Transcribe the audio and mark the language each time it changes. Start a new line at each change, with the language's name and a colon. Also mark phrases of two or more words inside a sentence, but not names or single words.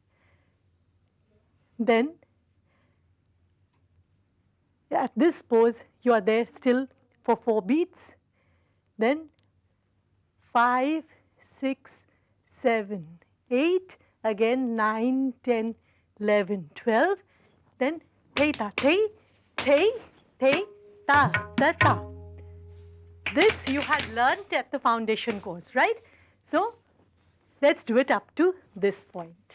English: Then at this pose, you are there still for 4 beats. Then 5, 6, 7, 8, again 9, 10, 11, 12. Then thei ta, thei, thei, thei, ta, ta, ta. This you had learnt at the foundation course, right? So let's do it up to this point.